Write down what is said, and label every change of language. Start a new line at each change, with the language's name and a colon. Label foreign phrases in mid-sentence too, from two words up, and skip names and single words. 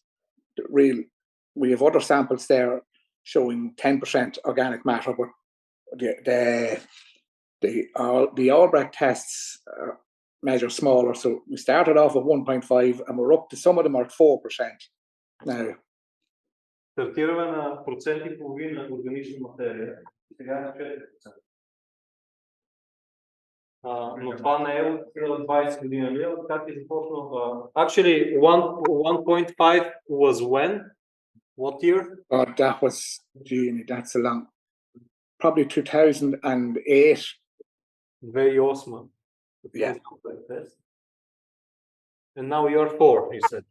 English: We have other samples there showing 10% organic matter, but the Albrecht tests measure smaller. So we started off at 1.5 and we're up to, some of them are 4% now.
Bulgarian: Стартираме на процент и половина органична материя. Сега е на 4%. Но това не е от 20 години. Как е започнал?
English: Actually, 1.5 was when? What year? That was, gee, that's a long, probably 2008. 2008. Yeah. And now you're 4, you said.